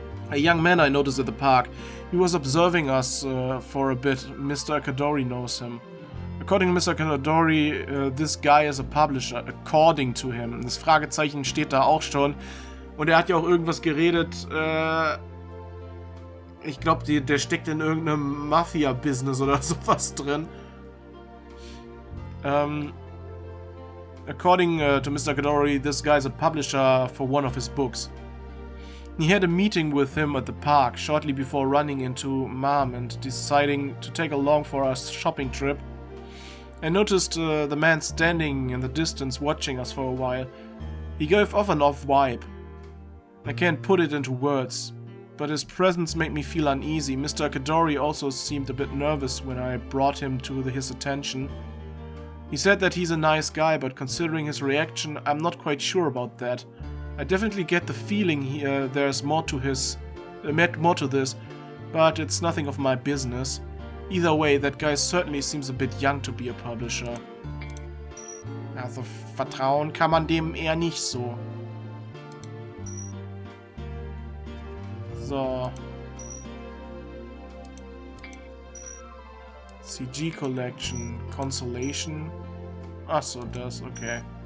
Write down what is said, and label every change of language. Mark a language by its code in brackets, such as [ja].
[en] A young man I noticed at the park. He was observing us for a bit. Mr. Akadori knows him. According to Mr. Akadori, this guy is a publisher. According to him. [de] Das Fragezeichen steht da auch schon. Und er hat ja auch irgendwas geredet. Ich glaube, der steckt in irgendeinem Mafia-Business oder sowas drin. [en] According to Mr. Akadori, this guy is a publisher for one of his books. He had a meeting with him at the park shortly before running into Mom and deciding to take along for our shopping trip. I noticed the man standing in the distance watching us for a while. He gave off an off vibe. I can't put it into words, but his presence made me feel uneasy. Mr. Akadori also seemed a bit nervous when I brought him to his attention. He said that he's a nice guy, but considering his reaction, I'm not quite sure about that. I definitely get the feeling there's more to this, but it's nothing of my business. Either way, that guy certainly seems a bit young to be a publisher. [de] Also vertrauen kann man dem eher nicht so. So. CG Collection, Consolation. Achso, das, okay.